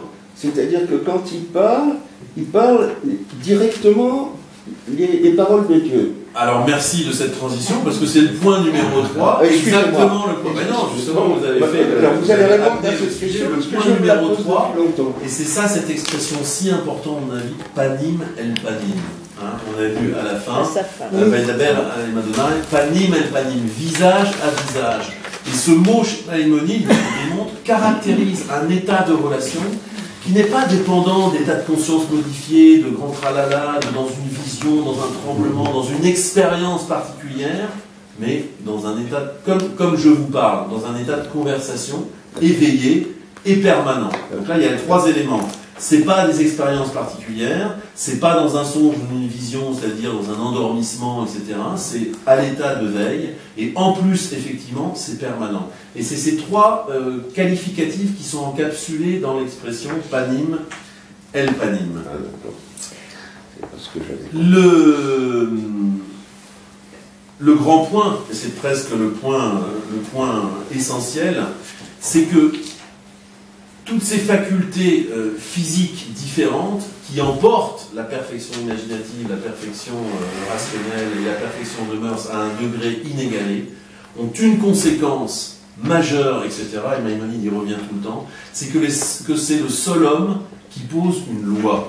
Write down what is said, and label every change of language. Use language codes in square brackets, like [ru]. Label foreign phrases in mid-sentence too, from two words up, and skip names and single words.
[fr] C'est-à-dire que quand il parle directement les paroles de Dieu. Alors merci de cette transition, parce que c'est le point numéro 3, exactement le point. Mais non, justement, vous avez fait... vous allez répondre à cette question, le point numéro 3, et c'est ça, cette expression si importante, à mon avis, [he] פנים אל פנים. [fr] Hein, on a vu à la fin, [he] פנים אל פנים, [fr] visage à visage. Et ce mot, Maïmonide, je démontre, caractérise un état de relation qui n'est pas dépendant d'états de conscience modifiés, de grands tralala, dans une vision, dans un tremblement, dans une expérience particulière, mais dans un état, comme je vous parle, dans un état de conversation éveillé et permanent. Donc là, il y a 3 éléments. C'est pas des expériences particulières, c'est pas dans un songe ou une vision, c'est-à-dire dans un endormissement, etc. C'est à l'état de veille, et en plus, effectivement, c'est permanent. Et c'est ces 3 qualificatifs qui sont encapsulés dans l'expression [he] פנים, אל פנים. [fr] Ah, d'accord. C'est pas ce que j'avais. Le grand point, et c'est presque le point essentiel, c'est que toutes ces facultés physiques différentes qui emportent la perfection imaginative, la perfection rationnelle et la perfection de mœurs à un degré inégalé, ont une conséquence majeure, etc., et Maïmonide y revient tout le temps, c'est que c'est le seul homme qui pose une loi.